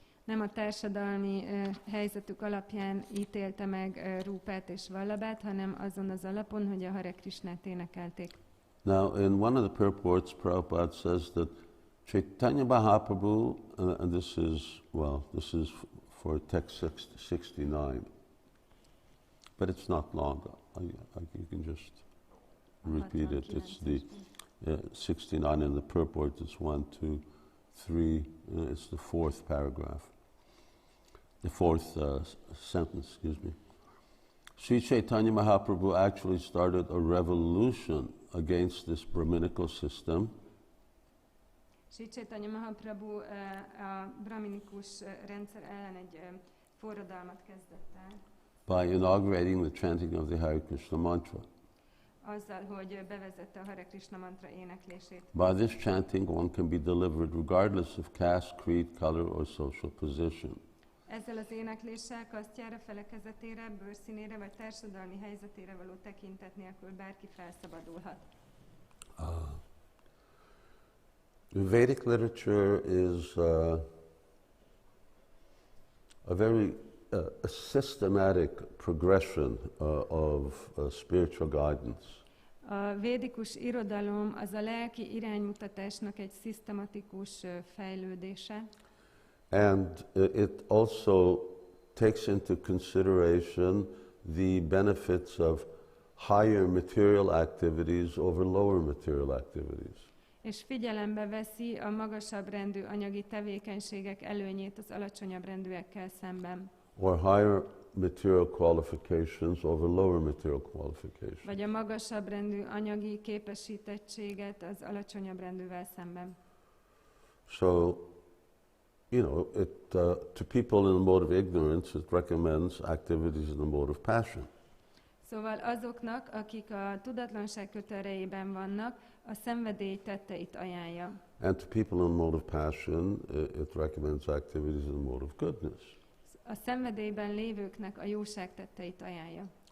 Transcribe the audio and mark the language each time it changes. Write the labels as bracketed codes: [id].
[hu] Nem a társadalmi helyzetük alapján ítélte meg Rúpát és Vallabhát, hanem azon az alapon, hogy a Hare Krishnát énekelték. [en] Now, in one of the purports, Prabhupada says that Caitanya Mahaprabhu, and this is for text 69, but it's not long. You can just repeat it. It's the 69 in the purport. It's 1, 2, 3. It's the fourth paragraph. The fourth sentence, excuse me. Sri Caitanya Mahaprabhu actually started a revolution against this Brahminical system [hu] Sri Caitanya Mahaprabhu a brahminikus rendszer ellen egy forradalmat kezdett el. [en] By inaugurating the chanting of the Hare Krishna mantra. [hu] Azzal, hogy bevezette a Hare Krishna mantra éneklését. [en] By this chanting, one can be delivered regardless of caste, creed, color, or social position. [hu] Ezzel az énekléssel kasztjára, felekezetére, bőrszínére vagy társadalmi helyzetére való tekintet nélkül bárki felszabadulhat. [en] Vedic literature is a very systematic progression of spiritual guidance. [hu] A védikus irodalom az a lelki iránymutatásnak egy szisztematikus fejlődése. [en] And it also takes into consideration the benefits of higher material activities over lower material activities. [hu] És figyelembe veszi a magasabb rendű anyagi tevékenységek előnyét az alacsonyabb rendűekkel szemben. [en] Or higher material qualifications over lower material qualifications. [hu] Vagy a magasabb rendű anyagi képesítettséget az alacsonyabb rendűvel szemben. [en] So, you know, to people in the mode of ignorance, it recommends activities in the mode of passion. [hu] Szóval azoknak, akik a tudatlanság kötelrejében vannak, a szenvedély tetteit ajánlja. [en] And to people in the mode of passion, it recommends activities in the mode of goodness. [hu] A szenvedélyben lévőknek a jóság tetteit ajánlja.